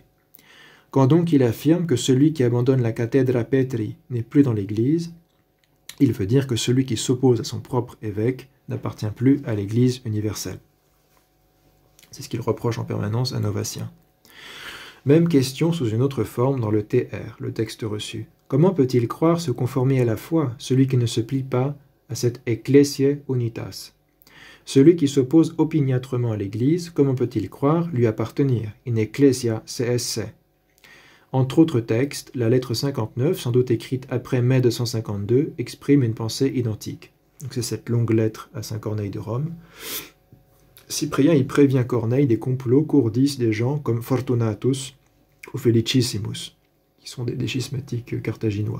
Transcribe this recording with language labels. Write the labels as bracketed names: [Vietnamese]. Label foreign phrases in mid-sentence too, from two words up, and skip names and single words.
[French] Quand donc il affirme que celui qui abandonne la [Latin] cathedra Petri [French] n'est plus dans l'Église, il veut dire que celui qui s'oppose à son propre évêque n'appartient plus à l'Église universelle. C'est ce qu'il reproche en permanence à Novatien. Même question sous une autre forme dans le TR, le texte reçu. Comment peut-il croire se conformer à la foi, celui qui ne se plie pas à cette [Latin] ecclesiae unitas? [French] Celui qui s'oppose opiniâtrement à l'Église, comment peut-il croire lui appartenir? [Latin] In ecclesia se esse. [French] Entre autres textes, la lettre 59, sans doute écrite après mai 252, exprime une pensée identique. Donc c'est cette longue lettre à saint Corneille de Rome. Cyprien y prévient Corneille des complots qu'ourdissent des gens comme Fortunatus ou Felicissimus, qui sont des schismatiques carthaginois.